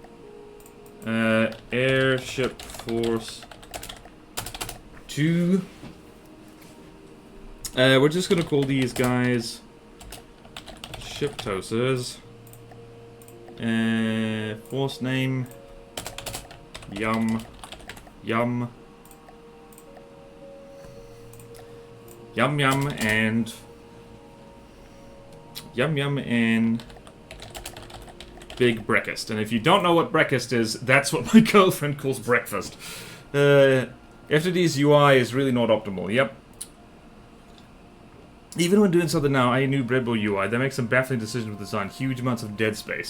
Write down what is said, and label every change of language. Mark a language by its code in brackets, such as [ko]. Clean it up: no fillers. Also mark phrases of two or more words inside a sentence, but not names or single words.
[en] Airship Force... 2... we're just gonna call these guys... Ship Toasters. Force name... Yum... Yum... Yum Yum and... Yum Yum and... Big Breakfast. And if you don't know what breakfast is, that's what my girlfriend calls breakfast. FTD's UI is really not optimal, yep. Even when doing something now, I knew Red Bull UI, they make some baffling decisions with design, huge amounts of dead space.